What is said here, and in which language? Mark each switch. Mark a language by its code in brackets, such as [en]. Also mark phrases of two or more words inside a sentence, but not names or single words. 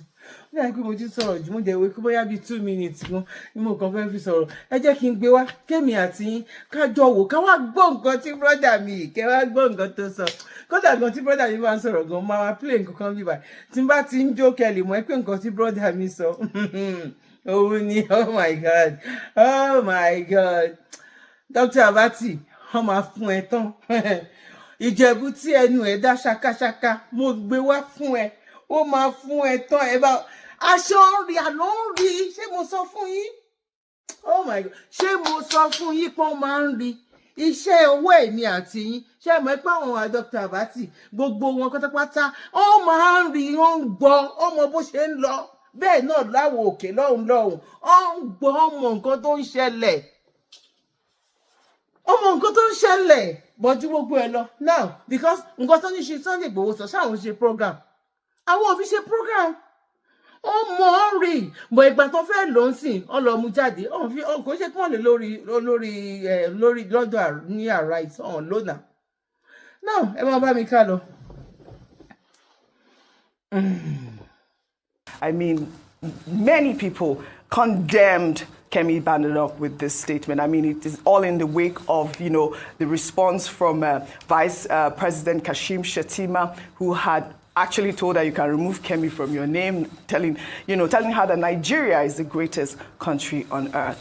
[yo] Ó dàbí pé mo ti sọ̀rọ̀ jù, mo jẹ́ wí pé bóyá bíi 2 minutes gan ni mo kàn fẹ́ fi sọ̀rọ̀. Ẹ jẹ́ kí n gbé wá Kẹ́mi àti yín kájọ wò ká wá gbọ́ nǹkan tí brọ́dà mi kẹ́ wá gbọ́ nǹkan tó sọ. Kódà gan tí brọ́dà mi bá ń sọ̀rọ̀ gan máa wá play nǹkan kan bíbá tí n bá ti ń jó kẹ́lì mọ́ ẹ pé nǹkan tí brọ́dà mi sọ òun ni [en] oh my God, oh my God. [yo] Dr. Abati wọ́n máa fún ẹ tán. Ìjẹ̀bú tí ẹnu ẹ̀ dá ṣakáṣaká mo gbé wá fún ẹ, ó máa fún ẹ tán. Ẹ bá aṣọ rí àlọ́ ń rí. Ṣé mo sọ fún yín? [en] Oh my God, [yo] ṣé mo sọ fún yín pé wọ́n máa ń rí iṣẹ́ owó èmi àti yín? Ṣé ẹ mọ̀ pé àwọn Dr. Abati gbogbo wọn pátápátá wọ́n máa ń rí, wọ́n ń gbọ́, ọmọ bó ṣe ń lọ. Bẹ́ẹ̀ náà láwọn òkè lọ́hùn wọ́n ń gbọ́ ọmọ nǹkan tó ń ṣẹlẹ̀. Bọ́jú gbogbo ẹ lọ [en] now because [yo] nǹkan tó ní ṣe Sunday Igboho sọ ṣáwọn ṣe program. Àwọn òbí ṣe program. Ó mọ̀ ọ́n rí bọ̀ ìgbà tó fẹ́ lò ń sìn ọ́n lọ mú jáde kò ṣe kí wọ́n lè lórí lọ́dọ̀ ní Arise ọ̀hún lónà. Now ẹ máa bá mi ká lọ. [en] I mean, many people condemned Kemi Badenoch with this statement. I mean, it is all in the wake of, the response from Vice President Kashim Shettima, who had actually told her you can remove Kemi from your name, telling her that Nigeria is the greatest country on earth.